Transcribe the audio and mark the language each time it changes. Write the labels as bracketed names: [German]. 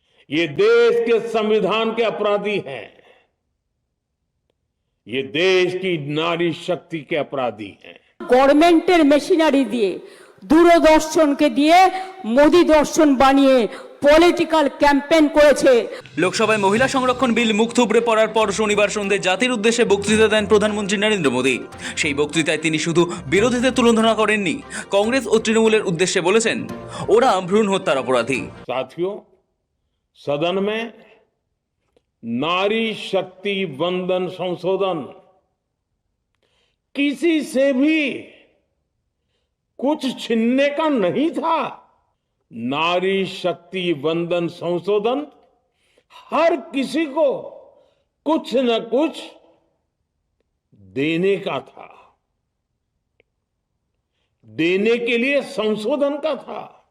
[Hindi] ये देश के संविधान के अपराधी हैं। ये देश की नारी शक्ति के अपराधी हैं। [Bangla] गवर्नमेंटेर मेशिनारी दिए दूरदर्शन के दिए मोदी दर्शन बानिए পলিটিক্যাল ক্যাম্পেইন করেছে। লোকসভায় মহিলা সংরক্ষণ বিল মুখ থুবড়ে পড়ার পর শনিবার সন্ধ্যে জাতির উদ্দেশ্যে বক্তৃতা দেন প্রধানমন্ত্রী নরেন্দ্র মোদী। সেই বক্তৃতায় তিনি শুধু বিরোধীদের তুলনা করেননি, কংগ্রেস ও তৃণমূলের উদ্দেশ্যে বলেছেন ওরা ভ্রূণ হত্যার অপরাধী। [Hindi] साथियों, सदन में नारी शक्ति वंदन संशोधन किसी से भी कुछ छीनने का नहीं था। नारी शक्ति वंदन संशोधन हर किसी को कुछ न कुछ देने का था, देने के लिए संशोधन का था।